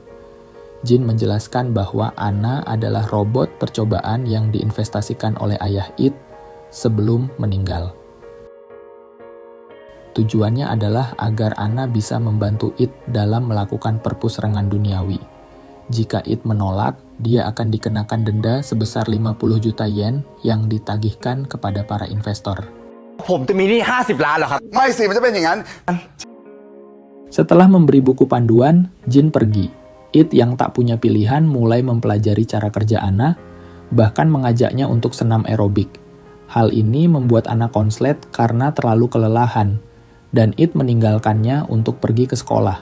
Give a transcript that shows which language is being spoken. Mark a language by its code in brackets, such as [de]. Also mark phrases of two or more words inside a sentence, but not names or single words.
[id] Jin menjelaskan bahwa Anna adalah robot percobaan yang diinvestasikan oleh ayah It sebelum meninggal. Tujuannya adalah agar Anna bisa membantu It dalam melakukan perpusrengan duniawi. Jika It menolak, dia akan dikenakan denda sebesar 50 juta yen yang ditagihkan kepada para investor. [th] ผมจะมีหนี้50 ล้านเหรอครับ ไม่สิมันจะเป็นอย่างนั้น [id] Setelah memberi buku panduan, Jin pergi. It yang tak punya pilihan mulai mempelajari cara kerja Anna, bahkan mengajaknya untuk senam aerobik. Hal ini membuat Anna konslet karena terlalu kelelahan, dan It meninggalkannya untuk pergi ke sekolah.